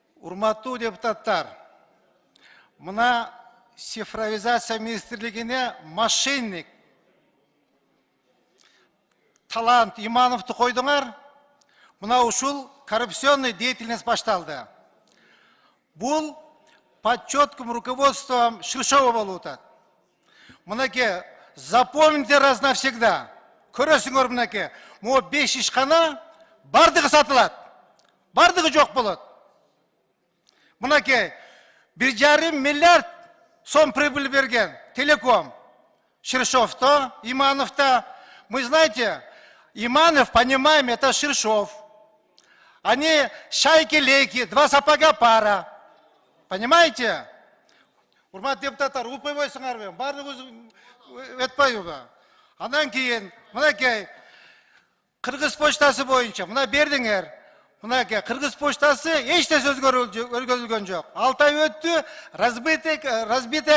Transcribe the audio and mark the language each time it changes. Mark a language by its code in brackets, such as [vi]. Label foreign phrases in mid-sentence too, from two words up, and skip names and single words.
[ky] Урматтуу депутаттар, мына цифровизация министрлигине мошенник, талант Имановты койдуңар, мына ушул [ru] коррупционный деятельность [ky] башталды. Бул [ru] под четким руководством Ширшова [ky] болуп атат. Мынакей, [ru] запомните раз навсегда. [ky] Көрөсүңөр мынакей, могу 5 ишкана бардыгы сатылат. Бардыгы жок болот. Мынакей, 1,5 миллиард сом прибыль берген Телеком. [ru] Ширшов-то, Иманов-то. Мы знаете, Иманов, понимаем, это Ширшов. Они шайки-лейки, 2 сапога пара. Понимаете? [ky] Урмат депутаттар, укпойбойсуңарбы? Бардыгы өтпөйбү? Андан кийин, мынакей, Кыргыз почтасы боюнча, мына бердиңер. Мынакей, Кыргыз почтасы эч нерсе өзгөрүлгөн жок. 6 ай өттү, [ru] разбитая корыта.